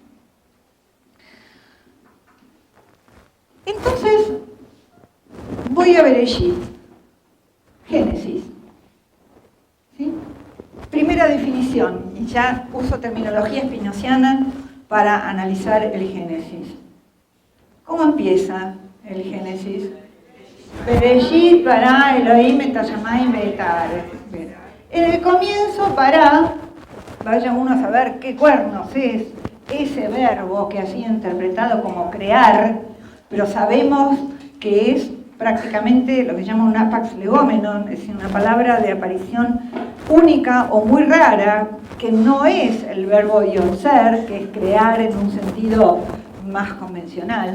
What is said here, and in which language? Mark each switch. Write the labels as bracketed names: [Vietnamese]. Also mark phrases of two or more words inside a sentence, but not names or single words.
[Spanish] Entonces, voy a Bereshit, Génesis. ¿Sí? Primera definición, y ya uso terminología spinoziana para analizar el Génesis. ¿Cómo empieza el Génesis? [Hebrew] בראשית, ברא, אלהים, את השמים ואת הארץ. [Spanish] En el comienzo, bara, vaya uno a saber qué cuernos es ese verbo que ha sido interpretado como crear, pero sabemos que es prácticamente lo que se llama un [Greek] ἅπαξ λεγόμενον, [Spanish] es decir, una palabra de aparición única o muy rara, que no es el verbo yotzer, que es crear en un sentido más convencional.